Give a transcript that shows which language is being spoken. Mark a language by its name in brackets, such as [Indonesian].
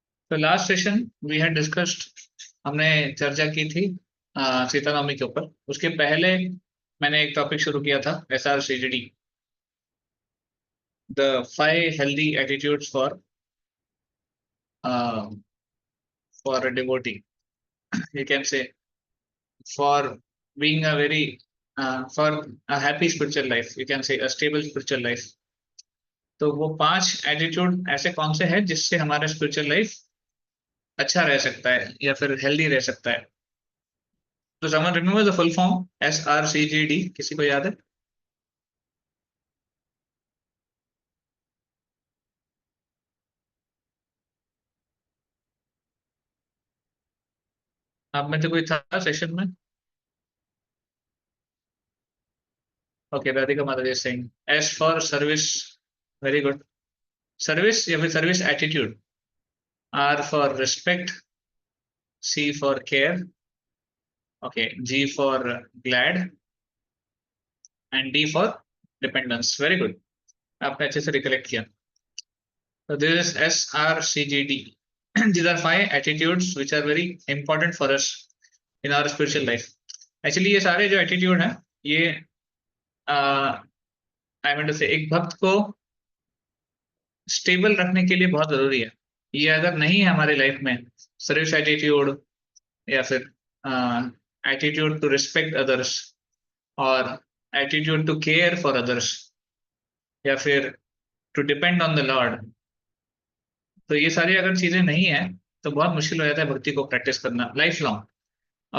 [Hindi] तो [English] last session we had discussed, [Hindi] हमने चर्चा की थी सीता नवमी के ऊपर। उसके पहले मैंने एक टॉपिक शुरू किया था [English] SRCGD, the 5 healthy attitudes for a devotee, you can say, for being a very for a happy spiritual life, you can say a stable spiritual life। [Hindi] तो वो 5 एटीट्यूड ऐसे कौन से हैं जिससे हमारा स्पिरिचुअल लाइफ अच्छा रह सकता है या फिर हेल्दी रह सकता है। [English] तो someone remember the full form SRCGD, [Hindi] किसी को याद है? आप में से कोई था सेशन में? [English] Okay, Radhika माता ji Singh, S for service, very good. Service या फिर service attitude. R for respect, C for care, okay, G for glad, and D for dependence. Very good, [Hindi] आपने अच्छे से रिकलेक्ट किया। [English] So this is SRCGD. These are 5 attitudes which are very important for us in our spiritual life. [Hindi] Actually ये सारे जो attitude हैं ये [English] I mean to say [Hindi] एक भक्त को स्टेबल रखने के लिए बहुत जरूरी है। ये अगर नहीं है हमारे लाइफ में, सर्विस एटीट्यूड या फिर [English] attitude to respect others [Hindi] और [English] attitude to care for others [Hindi] या फिर [English] to depend on the lord, [Hindi] तो ये सारी अगर चीजें नहीं है तो बहुत मुश्किल हो जाता है भक्ति को प्रैक्टिस करना लाइफ लॉन्ग।